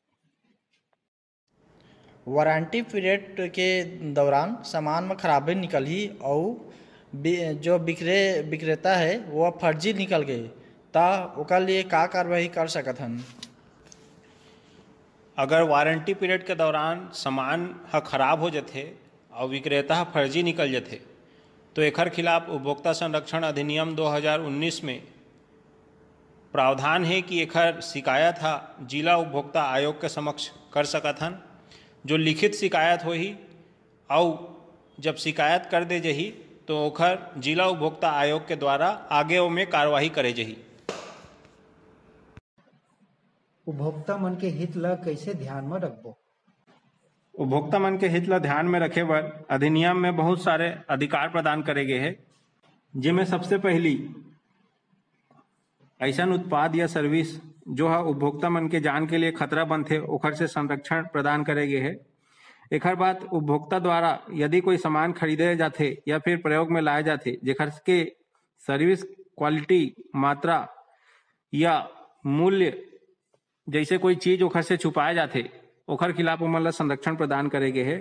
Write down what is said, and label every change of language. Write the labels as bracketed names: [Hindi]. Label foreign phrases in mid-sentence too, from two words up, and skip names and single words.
[Chhattisgarhi] वारंटी पीरियड के दौरान सामान में खराबी निकल ही और जो विक्रेता है वो फर्जी निकल गए ता ओकर लिए का कार्रवाई कर सकत हन? अगर वारंटी पीरियड के दौरान सामान खराब हो जाते और विक्रेता फर्जी निकल जाते तो एकर खिलाफ उपभोक्ता संरक्षण अधिनियम 2019 में प्रावधान है कि एकर शिकायत जिला उपभोक्ता आयोग के समक्ष कर सकत हन। जो लिखित शिकायत हो ही और जब शिकायत कर दे जही तो ओखर जिला उपभोक्ता आयोग के द्वारा आगे ओमे कार्रवाई करे जही। उपभोक्ता मन के हित ला कैसे ध्यान में रखबो? उपभोक्ता मन के हित ला ध्यान में रखे बर अधिनियम में बहुत सारे अधिकार प्रदान करे गए हैं, जिनमें सबसे पहली ऐसा उत्पाद या सर्विस जो है उपभोक्ता मन के जान के लिए खतरा बनते ओखर से संरक्षण प्रदान करे गए है। एकर बाद उपभोक्ता द्वारा यदि कोई सामान खरीदे जाते या फिर प्रयोग में लाए जाते जेकर के सर्विस क्वालिटी मात्रा या मूल्य जैसे कोई चीज ओखर से छुपाए जाते ओखर खिलाफ ओमन ला संरक्षण प्रदान करे गए है।